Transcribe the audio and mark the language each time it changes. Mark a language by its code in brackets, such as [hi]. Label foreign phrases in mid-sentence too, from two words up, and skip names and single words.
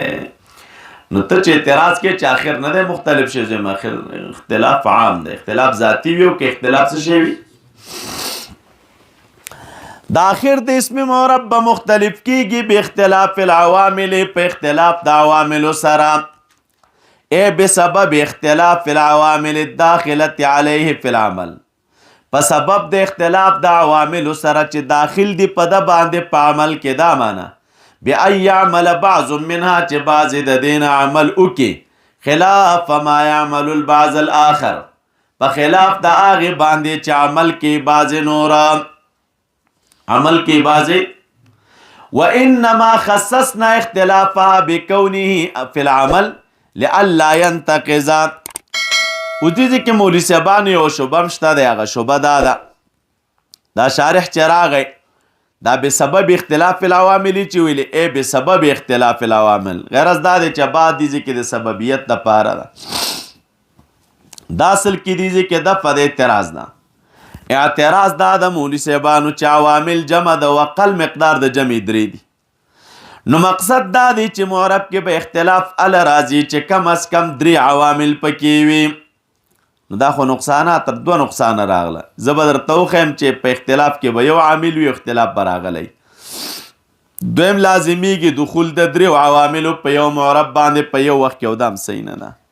[ps] نو ته چې اعتراض کې چې آخر نه دی مختلف شي، زم آخر اختلاف عام دی، اختلاف ذاتی وي او که اختلاف څه شی وي. د آخر د اسم معرب به مختلف کیږي [ar] به اختلاف العوامل، [ps] په اختلاف د عواملو سره، [ar] ای بسبب اختلاف العوامل الداخله علیه فی العمل، [ps] په سبب د اختلاف د عواملو سره چې داخل دی په د باندې په عمل کې. دا معنا [ar] بأن يعمل بعض منها [ps] چې بعض د دین عمل وکي [ar] خلاف ما يعمل البعض الاخر، [ps] په خلاف د هغه باندې چې عمل کې بعض نور عمل کې بعض. [ar] وانما خصصنا اختلافها بكونه في العمل لئلا ينتقض. [ps] او دې کې مولوی صاحبان یو شوبه مشته دی، هغه شوبه دا ده دا شارح چې راغی دا [ar] بسبب اختلاف العوامل [ps] چې ویلي [ar] ای بسبب اختلاف العوامل [ps] غرض دا دی چې بعد دي کې د سببیت دپاره ده دا اصل کې دي کې دفع د اعتراض ده اعتراض دا د مولوي صاحبانو چې عوامل جمع د وقل مقدار د جمع درې دي نو مقصد دا دی چې معرب کې به اختلاف ال راځي چې [ur] کم از کم [ps] 3 عوامل پکې وي نو دا خو نقصانات تر 2 نقصان راغله زه به درته وښیم چې په اختلاف کې به یو عامل وي اختلاف به راغلی دویم لازمیږي دخول د 3 عواملو په یو معرب باندې په یو وخت کې او دا هم صحیح نه ده